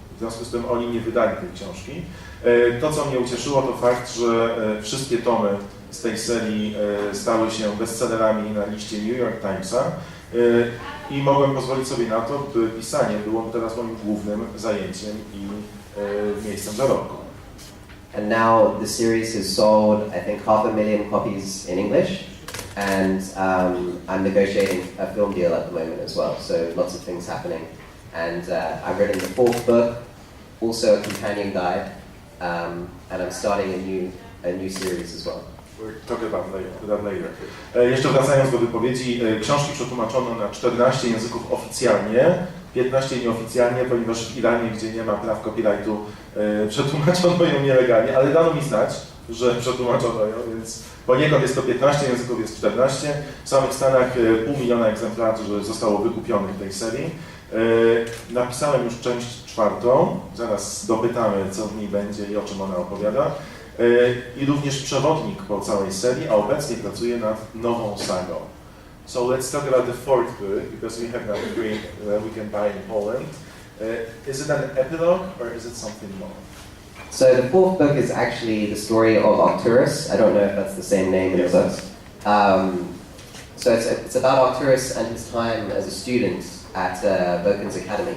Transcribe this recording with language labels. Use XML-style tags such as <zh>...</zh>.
<pl>W związku z tym oni nie wydali tej książki. To, co mnie ucieszyło, to fakt, że wszystkie tomy z tej serii stały się bestsellerami na liście New York Timesa i mogłem pozwolić sobie na to, by pisanie było teraz moim głównym zajęciem i miejscem zarobku.</pl> <en>And now the series has sold, I think, 500,000 copies in English, and I'm negotiating a film deal at the moment as well, so lots of things happening. And I've written the 4th book, also a companion guide, and I'm starting a new series as well. We'll talk about that later.</en> <pl>Jeszcze wracając do wypowiedzi, książki przetłumaczono na 14 języków oficjalnie, 15 nieoficjalnie, ponieważ w Iranie, gdzie nie ma praw copyrightu, przetłumaczono ją nielegalnie, ale dano mi znać, że przetłumaczono ją, więc poniekąd jest to 15 języków, jest 14. W samych Stanach 500 000 egzemplarzy zostało wykupionych tej serii. Napisałem już część 4, zaraz dopytamy, co w niej będzie i o czym ona opowiada. I również przewodnik po całej serii, a obecnie pracuję nad nową sagą.</pl> <en>So let's talk about the fourth book, because we have now three we can buy in Poland. Is it an epilogue or is it something more? So the fourth book is actually the story of Arcturus. I don't know if that's the same name in the books. So it's about Arcturus and his time as a student at Vulcan's Academy.</en>